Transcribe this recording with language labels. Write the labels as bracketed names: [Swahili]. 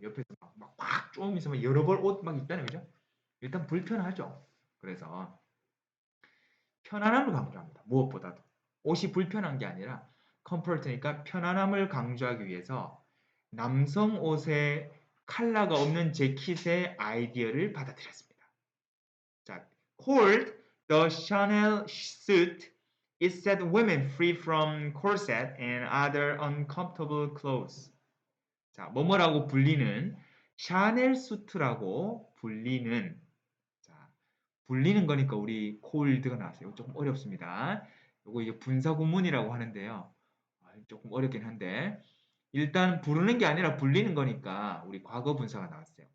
[Korean] 옆에서 막 꽉 조이면서 막 여러 벌 옷 막 있잖아요, 그죠? 일단 불편하죠. 그래서 편안함을 강조합니다. 무엇보다도 옷이 불편한 게 아니라 컴포트니까 편안함을 강조하기 위해서 남성 옷의 컬러가 없는 재킷의 아이디어를 받아들였습니다. 자, [English] called the Chanel suit, it set women free from corset and other uncomfortable clothes. [Korean] 자, 뭐뭐라고 불리는 샤넬 수트라고 불리는 자, 불리는 거니까 우리 콜드가 나왔어요. 조금 어렵습니다. 요거 이제 분사구문이라고 하는데요. 조금 어렵긴 한데 일단 부르는 게 아니라 불리는 거니까 우리 과거 분사가 나왔어요.